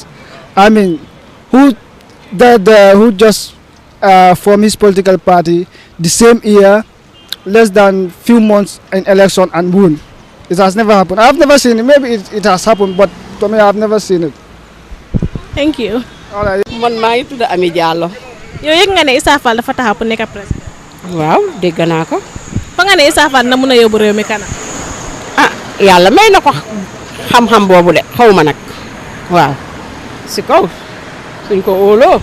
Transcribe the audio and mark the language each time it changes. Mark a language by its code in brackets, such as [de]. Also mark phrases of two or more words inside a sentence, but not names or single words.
[en] I mean, who just form his political party the same year, less than few months in election and won. It has never happened. I've never seen it. Maybe it has happened, but to me, I've never seen it. Thank you. All right. [wo] Man maa ngi tudd Ami Diallo. yow yëg nga ne Essa Faal dafa taxaw pour nekk président. waaw dégg naa ko. fa nga ne Essa Faal na mun a yóbbu réew mi kanam. ah yàlla may na ko xam-xam boobu de xaw ma nag waaw si kaw suñ ko óoloo.